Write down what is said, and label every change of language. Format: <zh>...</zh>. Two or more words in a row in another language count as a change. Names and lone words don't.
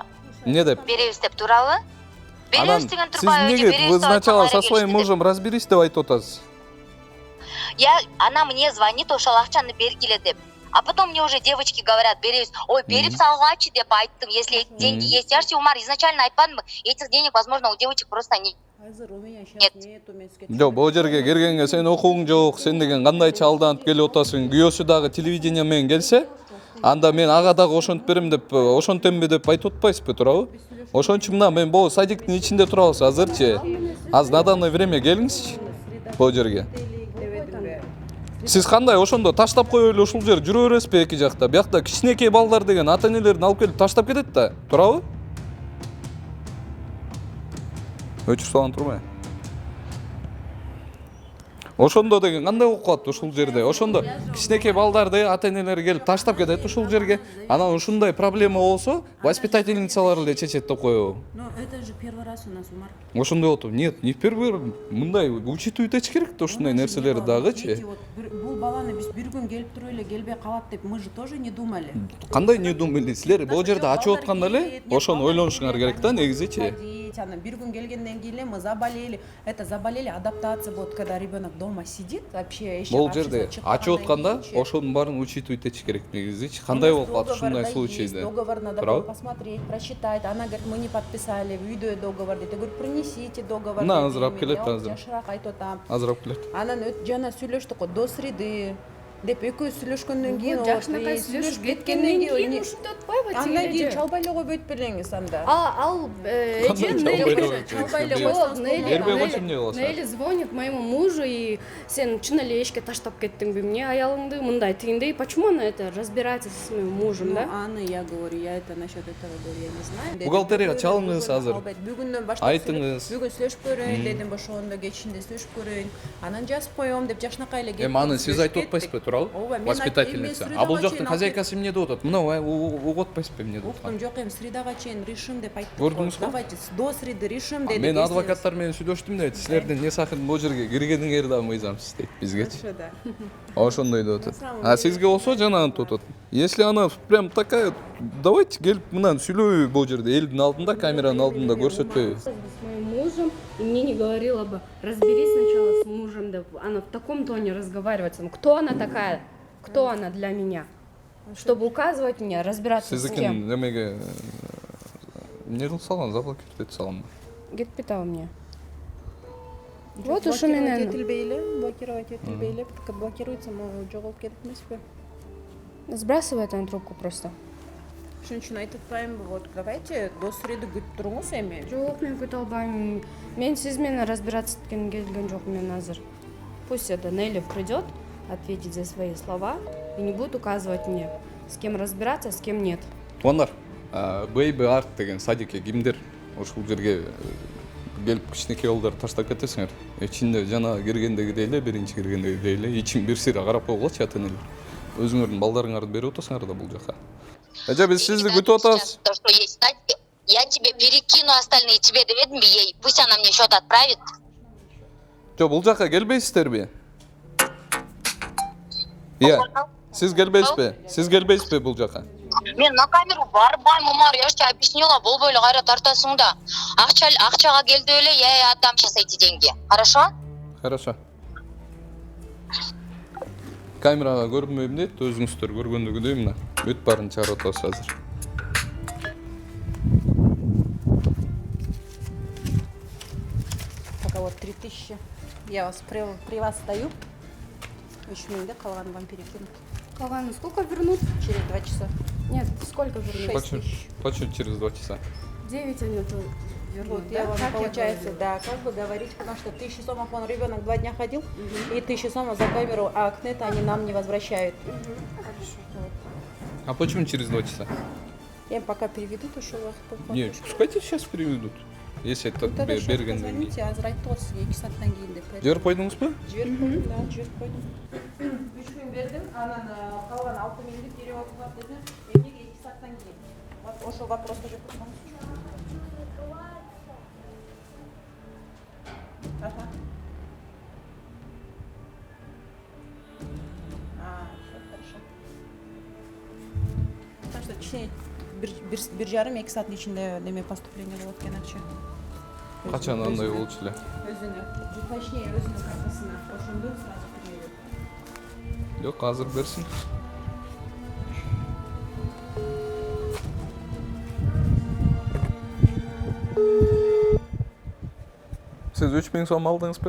<ky>Эмне деп? беребиз деп, туурабы? Анан Беребиз деген сиз турбайбы,</ky> <ru>неге вы сначала со своим мужем разберись</ru> <ky>деп айтып атасыз?</ky> <ru>Она мне звонит,</ru> <ky>ошол акчаны бергиле деп.</ky> <ru>А потом мне уже девочки говорят,</ru> <ky>беребиз. Ой, берип салгачы деп айттым,</ky> <ru>если эти деньги есть. Я же тебе, Умар, изначально айтпадымбы, этих денег, возможно, у девочек просто нет.</ru> <ky>Жок, бул жерге киргенге сен окууң жок, сен деген кандайча алданып келип атасың. Күйөөсү дагы телевидение менен келсе, анда мен ага дагы ошентип берем деп, ошентемби деп айтып атпайсызбы, туурабы? Ошон үчүн мына мен бул садиктин ичинде турабыз азырчы. Аз</ky> <ru>на данное время</ru> <ky>келиңизчи бул жерге. Сиз кандай ошондо таштап коюп эле ушул жер жүрө бересизби эки жакта? Биякта кичинекей балдар деген ата-энелерин алып келип таштап кетет да, туурабы? Өчүр салган турбайбы? Ошондо деген кандай болуп калат ушул жерде? Ошондо кичинекей балдарды ата-энелери келип таштап кетет ушул жерге. Анан ушундай проблема болсо, воспитательницалар эле чечет деп коебу.</ky> <ru>Но это же первый раз у нас, Умар.</ru> <ky>Ошондой болуп.</ky> <ru>Нет, не в первый раз.</ru> <ky>Мындай учитывать этиш керек да ушундай нерселерди дагычы. Бул баланы биз бир күн келип туруп эле келбей калат деп</ky> <ru>мы же тоже не думали.</ru> <ky>Кандай</ky> <ru>не думали?</ru> <ky>Силер бул жерде ачып атканда эле ошону ойлонушуңар керек да негизичи. Анан бир күн келгенден кийин эле</ky> <ru>мы заболели. Это заболели, адаптация будет, когда ребенок дома сидит, вообще эч</ru> <ky>Бул жерде ачып атканда ошонун баарын учитывать этиш керек негизичи. Кандай болуп калат ушундай случайда?</ky> <ru>Договор надо посмотреть, прочитать. Она говорит, мы не подписали, видео договор дейт. Я говорю, принесите договор. На,</ru> <ky>азырап келет азыр. Жашыраак айтып атам. Азырап келет. Анан жана сүйлөштүк го</ky> <ru>до среды</ru> <ky>деп экөөбүз сүйлөшкөндөн кийин жакшынакай сүйлөшүп кеткенден кийин ушинтип атпайбы тиги андан кийин эле чалбай эле койбойт белеңиз анда. ал Чалбай эле койсоңуз Бербей койсо эмне болот? Нелли</ky> <ru>звонит моему мужу и</ru> <ky>сен чын эле эшикке таштап кеттиңби эмне аялыңды мындай тигиндей.</ky> <ru>Почему она это разбирается со своим мужем, да? Анны я говорю, я это насчет этого говорю, я не знаю.</ru> <ky>Бухгалтерияга чалыңыз азыр. Бүгүндөн баштап Айтыңыз. бүгүн сүйлөшүп көрөйүн дедим, ошондо кечинде сүйлөшүп көрөйүн. Анан жазып коем деп жакшынакай эле келип. Аны сиз айтып атпайсызбы, туурабы? Воспитательница. А бул жактын хозяйкасы эмне деп атат? Мына угуп атпайсызбы эмне деп атат? Уктум, жок, эми средага чейин решим деп айтып Көрдүңүзбү?</ky> <ru>Давайте до среды решим дедик.</ru> <ky>Мен адвокаттар менен сүйлөштүм дейт. Силердин не сакын бул жерге киргениңер да мыйзамсыз дейт бизгечи. Ошондой деп атат. А сизге болсо жанагынтип атат.</ky> <ru>Если она прям такая, давайте</ru> <ky>келип мындан сүйлөбөйбү бул жерде элдин алдында, камеранын алдында көрсөтпөйбү.</ky> <ru>С моим мужем, и мне не говорила бы, разберись сначала с мужем, да, она в таком тоне разговаривает. Кто она такая? Кто она для меня? Чтобы указывать мне, разбираться с</ru> <ky>Сиздикин</ky> <ru>кем.</ru> <ky>немеге эмне кылып салган, заблокировать этип салган. Кетпейт ал мне. Вот ушу менен этилбей эле, блокировать этилбей эле, блокируется, могу жоголуп кетип эмеспи?</ky> <ru>сбрасывает она трубку просто.</ru> <ky>Ошон үчүн айтып атпаймынбы,</ky> <ru>вот давайте до среды</ru> <ky>күтүп туруңуз эми. Жок, мен күтө албайм. Мен сиз менен разбираться эткенге келген жокмун азыр.</ky> <ru>Пусть это Нелли придет, ответить за свои слова и не будет указывать мне, с кем разбираться, с кем нет.</ru> <ky>Туугандар, Baby Art деген садикке кимдер ушул жерге келип кичинекей балдарды таштап кетесиңер. Ичинде жана киргендегидей эле, биринчи киргендегидей эле ичин бир сыйра карап койгулачы ата-энелер. Өзүңөрдүн балдарыңарды берип атасыңар да бул жака. Эже биз сизди күтүп атабыз.</ky> <ru>То, что есть, я тебе перекину остальные, тебе доведем ей, пусть она мне счет отправит.</ru> <ky>Жок, бул жака келбейсиздерби? Иә. Сиз келбейсизби? Сиз келбейсизби бул жака?</ky> <ru>Мен на камеру барбайм, Умар, я же тебе объяснила,</ru> <ky>болбой эле кайра тартасың да. Акчага келди эле,</ky> <ru>я отдам сейчас эти деньги. Хорошо? Хорошо.</ru> <ky>Камерага көрүнбөйм дейт, өзүңүздөр көргөндөгүдөй мына. Бүт барын чыгарып атабыз азыр.</ky> <ru>Пока вот 3000. Я вас при вас стою. Еще</ru> <ky>мындай калганын</ky> <ru>вам перекинут. Калганы сколько вернут? Через 2 часа. Нет, сколько вернут? Плачу через 2 часа. 9 они вернут, Вот да? я вам, Как получается, говорила? да, как бы говорить, потому что 1000 сомов он ребенок 2 дня ходил, и 1000 сомов за камеру, а КНЕТ они нам не возвращают. А почему через 2 часа? Я им пока переведу, то что у вас Не, пускайте сейчас переведут. Если это бергендеги. Позвоните,</ru> <ky>азыр айтты ғой сизге 2 сааттан кийин деп. Жиберип койдуңузбу? Жиберип койдум, да, жиберип койдум. 3 күн бердим, анан калган 6 миңди кире окуп дедим. Эмнеге 2 сааттан кийин? Вот ошол вопросты же курсаңыз.</ky> <ru>Ага. Всё хорошо.</ru> <ky>Так что кичине 1,5-2 сааттын ичинде неме поступление болот экен акча. Качан андай болчу эле? Өзүнө, точнее өзүнүн картасына ошондо сразу кирет. Жок, азыр берсин. Siz 3000 сом алдыңызбы?</ky>